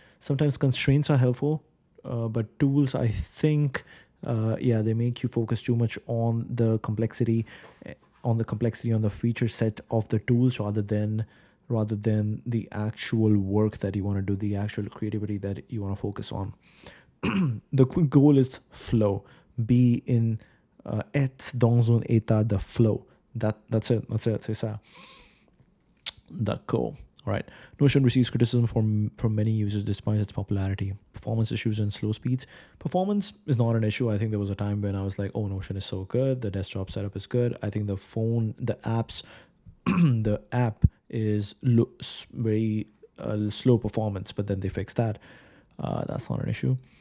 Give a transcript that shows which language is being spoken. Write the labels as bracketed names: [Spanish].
[English] Sometimes constraints are helpful, but tools, I think, yeah, they make you focus too much on the complexity, on the feature set of the tools rather than the actual work that you want to do, the actual creativity that you want to focus on. The quick goal is flow. Be in [French] être dans un état de flow. [English] That's it. [French] C'est ça. [English] The goal. All right. Notion receives criticism from many users despite its popularity. Performance issues and slow speeds. Performance is not an issue. I think there was a time when I was like, oh, Notion is so good. The desktop setup is good. I think the apps, the app is very slow performance, but then they fixed that. That's not an issue.